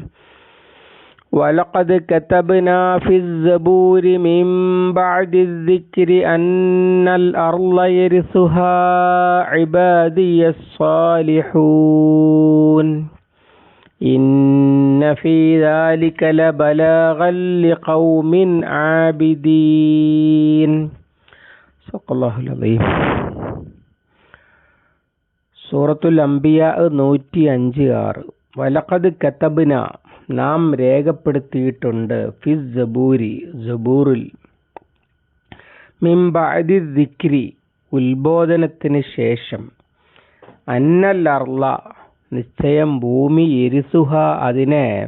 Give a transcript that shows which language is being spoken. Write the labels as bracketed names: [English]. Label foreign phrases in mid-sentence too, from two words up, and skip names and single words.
[Arabic] ولقد كتبنا في الزبور من بعد الذكر أن الأرض يرثها عبادي الصالحون إن في ذلك لبلاغا لقوم عابدين. صلى الله العليم. സൂറത്തുൽ അംബിയ 105:6. ولقد كتبنا, നാം രേഖപ്പെടുത്തിയിട്ടുണ്ട്, في الزبور, സബൂറിൽ, من بعد الذكر, [Malayalam] ഉത്ബോധനത്തിന് ശേഷം, [Arabic] أن الأرض, [Malayalam] നിശ്ചയം ഭൂമി, [Arabic] യരിസുഹ, അതിനെ